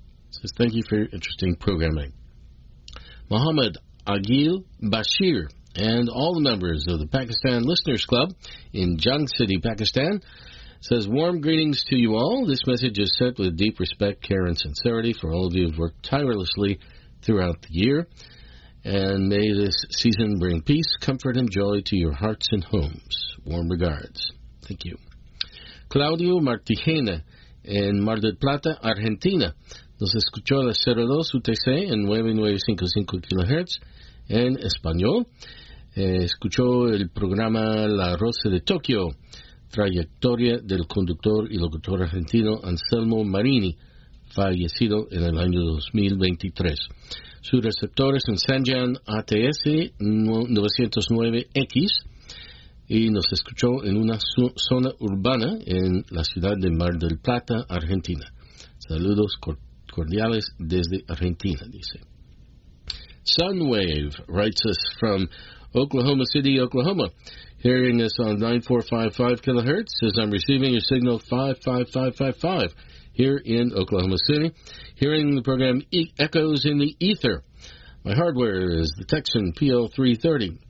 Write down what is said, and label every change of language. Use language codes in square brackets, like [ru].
[en] Says thank you for your interesting programming. Muhammad Agil Bashir and all the members of the Pakistan Listeners Club in Jung City, Pakistan, says warm greetings to you all. This message is sent with deep respect, care, and sincerity for all of you who have worked tirelessly throughout the year. And may this season bring peace, comfort, and joy to your hearts and homes. Warm regards. Thank you. [es] Claudio Martijena, en Mar del Plata, Argentina, nos escuchó a la 02 UTC en 9955 kHz en español. Escuchó el programa La Rosa de Tokio, trayectoria del conductor y locutor argentino Anselmo Marini, fallecido en el año 2023. Su receptor es un Sanjan ATS 909X. Y nos escuchó en una zona urbana en la ciudad de Mar del Plata, Argentina. Saludos cordiales desde Argentina, dice. [en] Sunwave writes us from Oklahoma City, Oklahoma. Hearing us on 9455 kilohertz, says I'm receiving your signal 55555 here in Oklahoma City. Hearing the program echoes in the ether. My hardware is the Texan PL330.